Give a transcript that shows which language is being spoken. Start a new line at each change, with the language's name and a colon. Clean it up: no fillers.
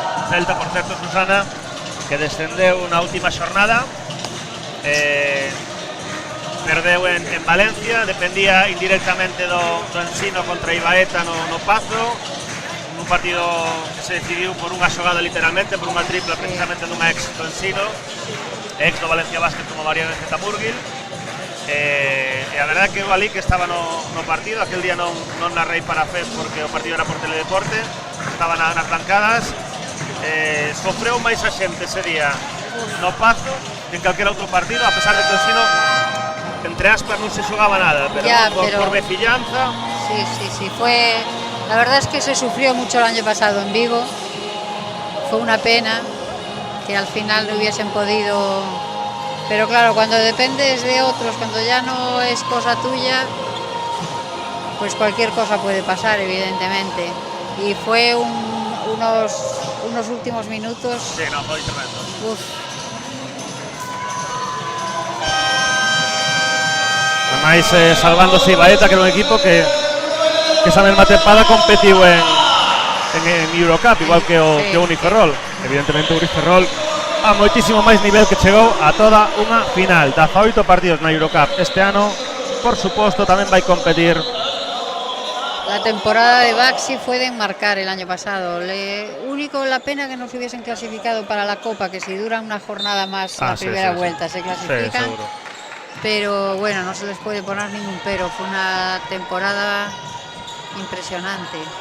Galician: Celta, por certo, Susana, que descendeu na última xornada, perdeu en Valencia, dependía indirectamente do Ensino contra Ibaeta no Pazo, un partido que se decidiu por unha xogada literalmente, por unha tripla precisamente dunha ex do Ensino, ex do Valencia Basket como Mariana Zetamurgil, e a verdade que eu ali que estaba no partido, aquel día non narrei para FES porque o partido era por Teledeporte, estaba nas bancadas, sofreu máis a xente ese día no Pazo que en calquera outro partido, a pesar de que o Ensino entre aspas non se xogaba nada, pero
Spanish: Ya,
Galician: por vecillanza.
Spanish: Sí, fue, la verdad es que se sufrió mucho el año pasado en Vigo, fue una pena que al final no hubiesen podido, pero claro, cuando dependes de otros, cuando ya no es cosa tuya, pues cualquier cosa puede pasar, evidentemente, y fue unos últimos minutos.
Galician: Sí, no, foi tremendo. Uf. Ademais, salvándose Ibaeta, que era un equipo que esa mesma tempada competiu en Eurocup, igual que o Uniferrol. Evidentemente o Uniferrol a moitísimo máis nivel, que chegou a toda unha final. 18 partidos na Eurocup este ano, por suposto, tamén vai competir.
Spanish: La temporada de Baxi fue de enmarcar el año pasado. Único la pena que no se hubiesen clasificado para la Copa, que si dura una jornada más la primera vuelta se clasifican. Sí, seguro. Pero bueno, no se les puede poner ningún pero. Fue una temporada impresionante.